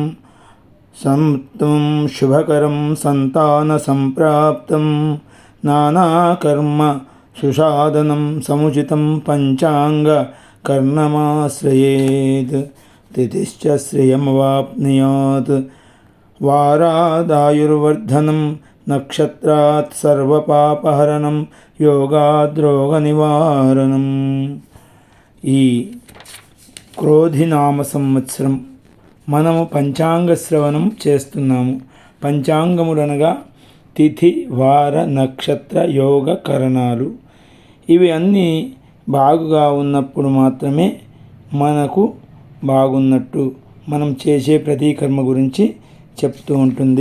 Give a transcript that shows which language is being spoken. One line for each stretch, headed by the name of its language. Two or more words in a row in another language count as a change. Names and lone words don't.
Sanskrit: संतं शुभकरं संतानसंप्राप्तं नानाकर्म सुसाधनं समुचितं पञ्चाङ्गकर्णमाश्रयेत् तिथिश्च श्रियमवाप्नुयात्। वारादायुर्वर्धनं नक्षत्रात् सर्वपापहरणं योगाद्रोगनिवारणम्।
Telugu: ఈ క్రోధినామ సంవత్సరం మనము పంచాంగ శ్రవణం చేస్తున్నాము. పంచాంగములనగా తిథి వార నక్షత్ర యోగ కరణాలు. ఇవి అన్నీ బాగుగా ఉన్నప్పుడు మాత్రమే మనకు బాగున్నట్టు మనం చేసే ప్రతి కర్మ గురించి చెప్తూ ఉంటుంది.